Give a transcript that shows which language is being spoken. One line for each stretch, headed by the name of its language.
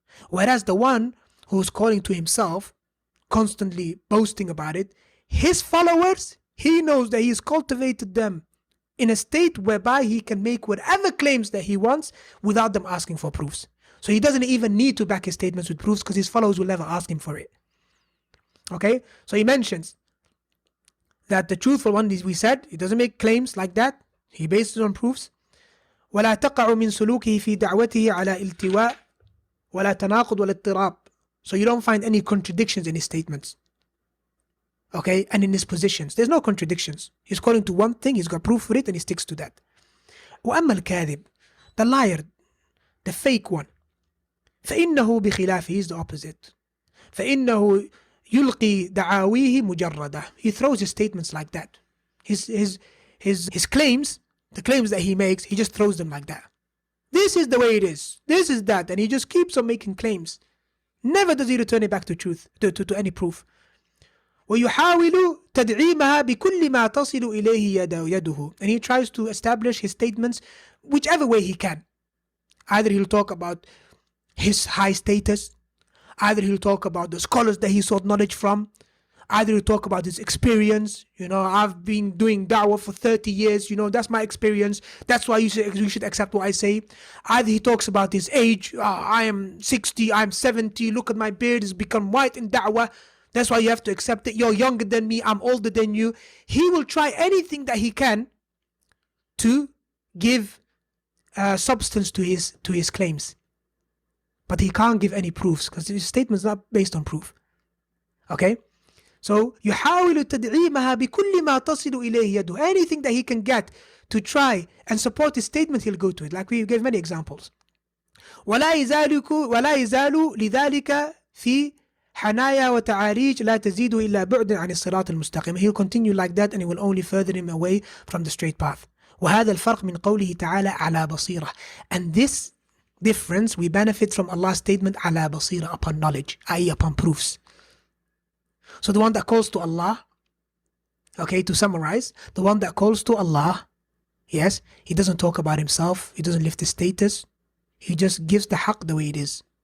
English: Whereas the one who's calling to himself, constantly boasting about it, his followers, he knows that he's cultivated them in a state whereby he can make whatever claims that he wants without them asking for proofs. So he doesn't even need to back his statements with proofs because his followers will never ask him for it. Okay? So he mentions that the truthful one, we said, he doesn't make claims like that. He bases it on proofs.
Arabic: ولا تقع من سلوكه في دعوته على التواء ولا تناقض ولا اضطراب.
English: So you don't find any contradictions in his statements. Okay, and in his positions, there's no contradictions. He's calling to one thing, he's got proof for it, and he sticks to that.
Arabic: وأما الكاذب,
English: the liar, the fake one,
Arabic: فإنه بخلافه,
English: he's the opposite.
Arabic: فإنه يلقي دعاويه مجردة.
English: He throws his statements like that. His claims, the claims that he makes, he just throws them like that. This is the way it is. This is that, and he just keeps on making claims. Never does he return it back to truth, to any proof.
Arabic: ويحاول تدعيمها بكل ما تصل إليه يده.
English: And he tries to establish his statements whichever way he can. Either he'll talk about his high status, either he'll talk about the scholars that he sought knowledge from, either he'll talk about his experience. I've been doing da'wah for 30 years, that's my experience, that's why you should accept what I say. Either he talks about his age, I am 60, I'm 70, look at my beard, it's become white in da'wah, that's why you have to accept it. You're younger than me, I'm older than you. He will try anything that he can to give substance to his claims. But he can't give any proofs because his statement is not based on proof. Okay?
Arabic: So, يحاول تدعيمها بكل ما تصل إليه يده.
English: Anything that he can get to try and support his statement, he'll go to it. Like we gave many examples.
Arabic: ولا يزال لذلك في حنايا وتعاريج لا تزيد إلا بعدا عن الصراط المستقيم.
English: He'll continue like that and it will only further him away from the straight path.
Arabic: وهذا الفرق من قوله تعالى على بصيرة.
English: And this difference, we benefit from Allah's statement
Arabic: على بصيرة,
English: upon knowledge, i.e. upon proofs. So the one that calls to Allah, okay, to summarize, the one that calls to Allah, yes, he doesn't talk about himself, he doesn't lift his status, he just gives the haqq the way it is.